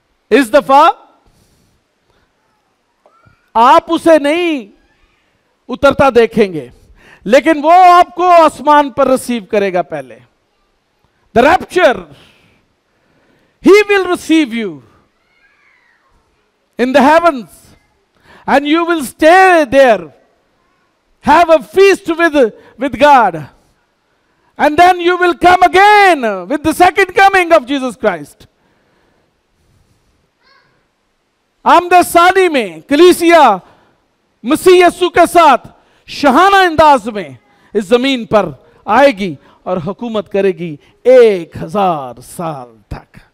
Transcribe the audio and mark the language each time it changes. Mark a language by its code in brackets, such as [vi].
[hi] इस दफा आप उसे नहीं उतरता देखेंगे, लेकिन वो आपको आसमान पर रिसीव करेगा पहले। [en] The rapture, he will receive you in the heavens. And you will stay there, have a feast with God. And then you will come again with the second coming of Jesus Christ. [hi] आमद सानी में कलीसिया मसीह यीशु के साथ शहाना अंदाज में इस जमीन पर आएगी और हुकूमत करेगी 1000 साल तक।